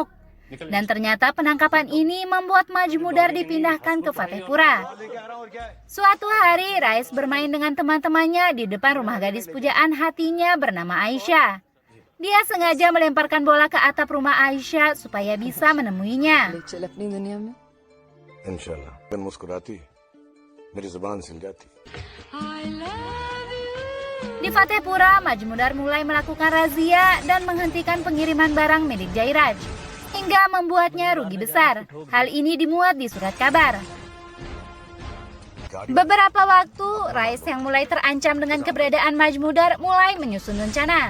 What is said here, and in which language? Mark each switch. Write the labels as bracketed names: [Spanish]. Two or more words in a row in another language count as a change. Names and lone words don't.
[Indonesian] Dan ternyata penangkapan ini membuat Majmudar dipindahkan ke Fatehpura. Suatu hari, Rais bermain dengan teman-temannya di depan rumah gadis pujaan hatinya bernama Aisyah. Dia sengaja melemparkan bola ke atap rumah Aisyah supaya bisa menemuinya. [Hindi] इंशाल्लाह मैं मुस्कुराती मेरी जुबान सिल जाती. [Indonesian] Di Fatehpura, Majmudar mulai melakukan razia dan menghentikan pengiriman barang milik Jairaj, hingga membuatnya rugi besar. Hal ini dimuat di surat kabar. Beberapa waktu, Rais yang mulai terancam dengan keberadaan Majmudar mulai menyusun rencana.